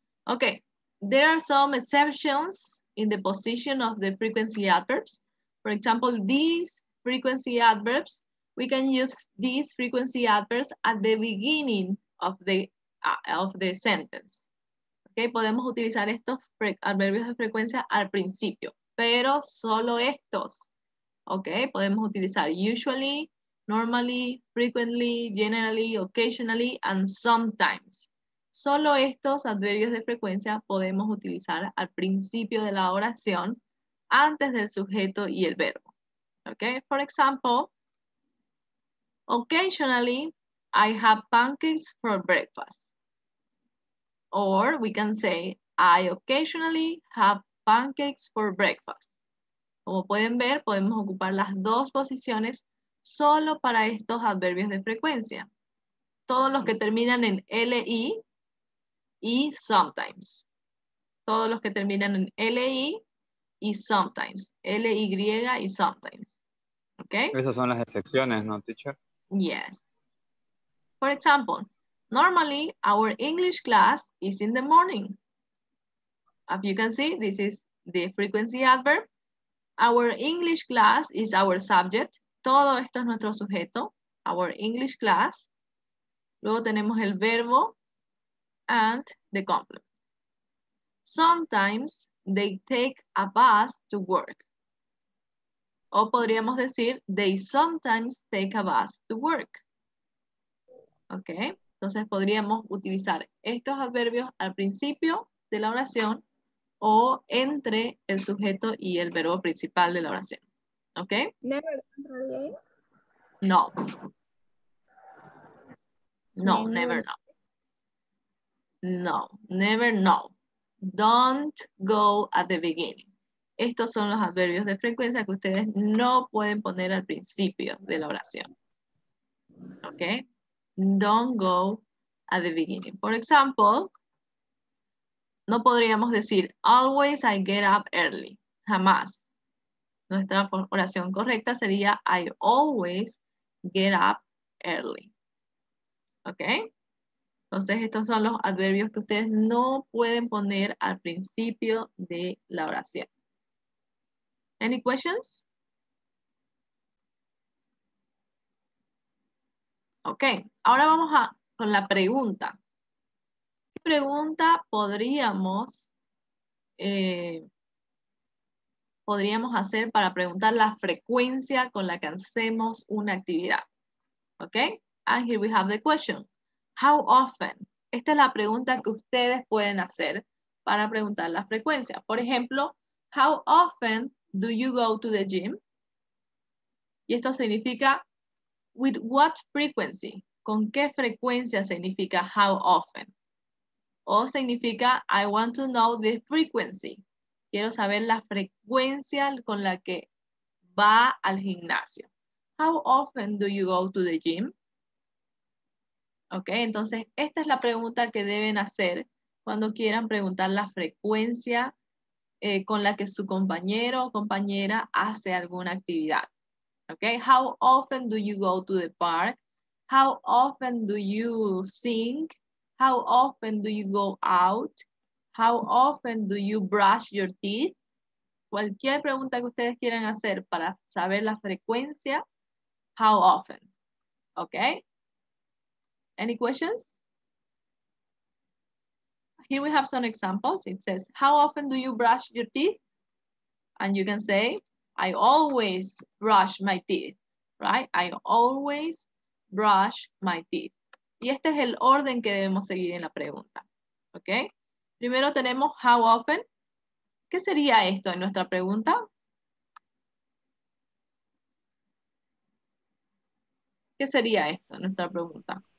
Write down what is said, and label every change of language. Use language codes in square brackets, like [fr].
[en] Okay, there are some exceptions in the position of the frequency adverbs. For example, these frequency adverbs, we can use these frequency adverbs at the beginning of the sentence. [es] Okay, podemos utilizar estos adverbios de frecuencia al principio, pero solo estos. [en] Okay, [es] podemos utilizar [en] usually, normally, frequently, generally, occasionally, and sometimes. [es] Solo estos adverbios de frecuencia podemos utilizar al principio de la oración antes del sujeto y el verbo. [en] Okay, for example, occasionally I have pancakes for breakfast. Or we can say, I occasionally have pancakes for breakfast. [es] Como pueden ver, podemos ocupar las dos posiciones solo para estos adverbios de frecuencia. todos los que terminan en LI y sometimes. Todos los que terminan en LI y sometimes. LY y sometimes. ¿Ok? Esas son las excepciones, ¿no, teacher? [en] Yes. For example, normally our English class is in the morning. As you can see, this is the frequency adverb. Our English class is our subject. [es] Todo esto es nuestro sujeto. [en] Our English class. [es] Luego tenemos el verbo [en] and the complement. Sometimes they take a bus to work. [es] O podríamos decir, [en] they sometimes take a bus to work. ¿Ok? [es] Entonces podríamos utilizar estos adverbios al principio de la oración o entre el sujeto y el verbo principal de la oración. ¿Ok? Never entraría ahí. No. No, Ni [en] never never. [es] no. No, never no. [en] Don't go at the beginning. [es] Estos son los adverbios de frecuencia que ustedes no pueden poner al principio de la oración. ¿Ok? [en] Don't go at the beginning. For example, [es] no podríamos decir, [en] always I get up early. [es] Jamás. Nuestra oración correcta sería, [en] I always get up early. ¿Ok? [es] Entonces, estos son los adverbios que ustedes no pueden poner al principio de la oración. [en] Any questions? [es] Ok, ahora vamos con la pregunta. ¿Qué pregunta podríamos hacer para preguntar la frecuencia con la que hacemos una actividad? [en] Ok, and here we have the question. How often? [es] Esta es la pregunta que ustedes pueden hacer para preguntar la frecuencia. [en] Por ejemplo, how often do you go to the gym? Y esto significa, with what frequency? [es] ¿Con qué frecuencia significa [en] how often? [es] O significa, [en] I want to know the frequency. [es] Quiero saber la frecuencia con la que va al gimnasio. [en] How often do you go to the gym? [es] Ok, entonces esta es la pregunta que deben hacer cuando quieran preguntar la frecuencia con la que su compañero o compañera hace alguna actividad. [en] Ok, how often do you go to the park? How often do you sing? How often do you go out? How often do you brush your teeth? [es] Cualquier pregunta que ustedes quieran hacer para saber la frecuencia, [en] how often. Ok. Any questions? Here we have some examples. It says, how often do you brush your teeth? And you can say, I always brush my teeth, right? I always brush my teeth. [es] Y este es el orden que debemos seguir en la pregunta, ¿ok? Primero tenemos [en] how often. [es] ¿Qué sería esto en nuestra pregunta? ¿Qué sería esto en nuestra pregunta?